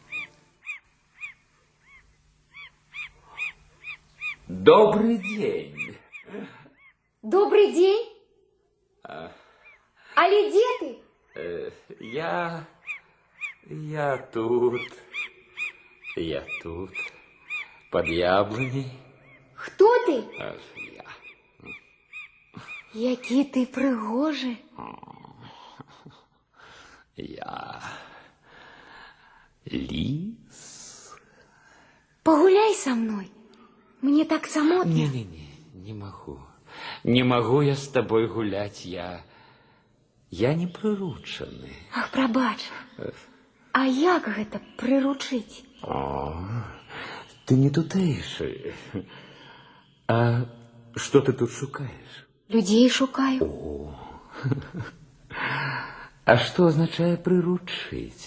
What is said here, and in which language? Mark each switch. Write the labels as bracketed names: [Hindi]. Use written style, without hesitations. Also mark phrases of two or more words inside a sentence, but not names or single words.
[Russian] Добрый день. Добрый день. [Belarusian] Але дзе ты? Я тут. [Russian] Я тут. Под яблоней. [Belarusian] Хто ты? Я. Які ты прыгожы. [Russian] Я. Лис. [Belarusian] Пагуляй са мной. Мне так самотна. [Russian] Не могу. Не могу я с тобой гулять. Я не приручены. [Belarusian] Ах, прабач. А як гэта прыручыць? Ты не тутэйшы. А что ты тут шукаешь? Людзей шукаю. А что означае прыручыць?